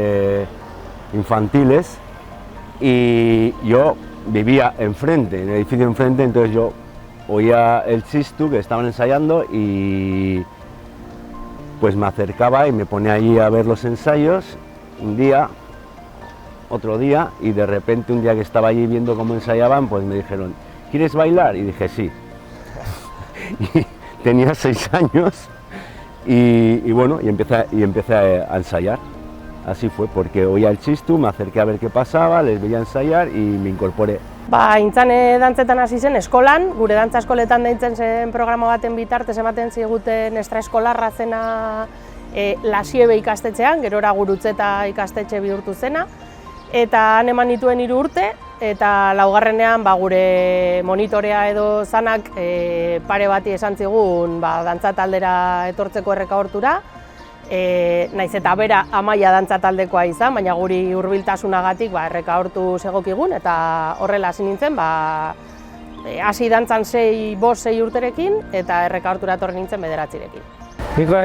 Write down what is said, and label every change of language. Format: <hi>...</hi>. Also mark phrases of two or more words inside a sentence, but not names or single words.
<es>infantiles, y yo vivía enfrente, en el edificio enfrente, entonces yo oía el chistu que estaban ensayando y pues me acercaba y me ponía allí a ver los ensayos un día, otro día, y de repente un día que estaba allí viendo cómo ensayaban, pues me dijeron, ¿quieres bailar? Y dije, sí. Y tenía 6 años y bueno, y empecé a ensayar. Así fue, porque oía el chistu, me acerqué a ver qué pasaba, les veía ensayar y me incorporé.</es> <eu>Intzan dantzetan hasi zen eskolan, gure dantza eskoletan deitzen zen programa baten bitartez ematen ziguten extraeskolarra zena Lasiebe ikastetxean, gerora Gurutzeta ikastetxe bihurtu zena, eta han eman nituen 3 urte, eta laugarrenean gure monitorea edo zanak pare bati esan zigun dantza taldera etortzeko errekaortura, naiz eta bera Amaia dantza taldekoa izan, baina guri hurbiltasunagatik errekaortu segokigun, eta horrela hasi nintzen, hasi dantzan 5-6 urterekin, eta errekaortura etorri nintzen 9-rekin.</eu>